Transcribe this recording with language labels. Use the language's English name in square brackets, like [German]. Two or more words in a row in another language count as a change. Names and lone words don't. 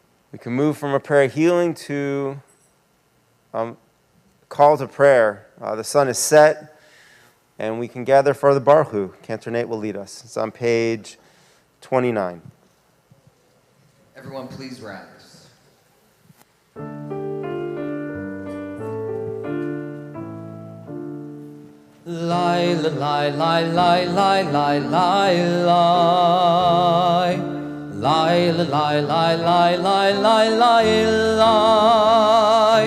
[English] We can move from a prayer of healing to call to prayer. The sun is set, and we can gather for the Baruch Hu. Cantor Nate will lead us. It's on page 29. Everyone, please rise. Lie, lie, lie, lie, lie, lie, lie, lie. Lie, lie, lie, lie, lie, lie, lie, lie.